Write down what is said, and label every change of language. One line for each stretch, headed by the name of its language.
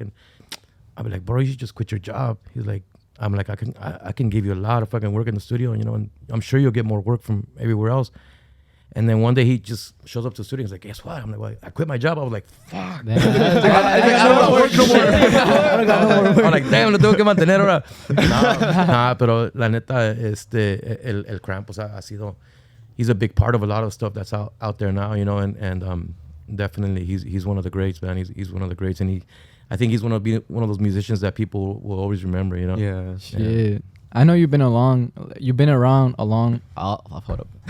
English: And I'd be like, "Bro, you should just quit your job." He's like, "I'm like, I can give you a lot of fucking work in the studio, you know, and I'm sure you'll get more work from everywhere else." And then one day he just shows up to the studio. He's like, "Guess what?" I'm like, "Well, I quit my job." I was like, "Fuck." I don't want to work no more. I'm like, "Damn,
Spanish: lo tengo que mantener ahora." Nah, pero la neta, el Cram, pues ha sido.
English: He's a big part of a lot of stuff that's out there now, you know, and definitely he's one of the greats, man. He's one of the greats, and I think he's one of those musicians that people will always remember, you know. Yeah. Shit. Yeah. I know you've been around a long. Hold up.